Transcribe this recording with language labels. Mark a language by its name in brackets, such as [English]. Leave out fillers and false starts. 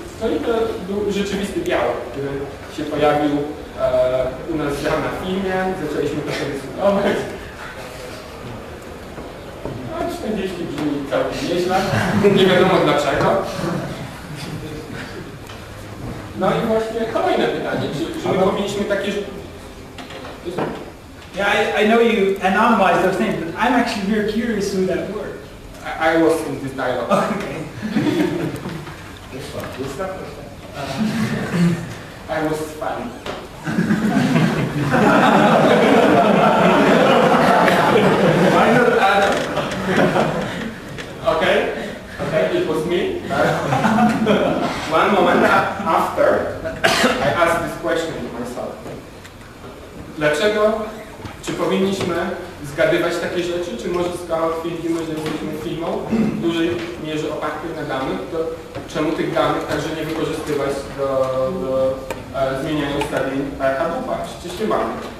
[Polish] No i to był rzeczywisty białek, który się pojawił u nas na filmie, zaczęliśmy to sobie dyskutować. No 40 brzmi całkiem nieźle, nie wiadomo dlaczego. No i właśnie kolejne pytanie, czy my powinniśmy takie... [English] Yeah, I know you anonymize those names, but I'm actually very curious who that were. I was in this dialogue. Okay. I was fun. Why not Adam? Okay, it was me. One moment after, I asked this question to myself. [Polish] Dlaczego? Czy powinniśmy zgadywać takie rzeczy, czy może skoro twierdzimy, że jesteśmy firmą w dużej mierze opartej na danych, to czemu tych danych także nie wykorzystywać do zmieniania ustawień Hadoopa? Przecież nie mamy.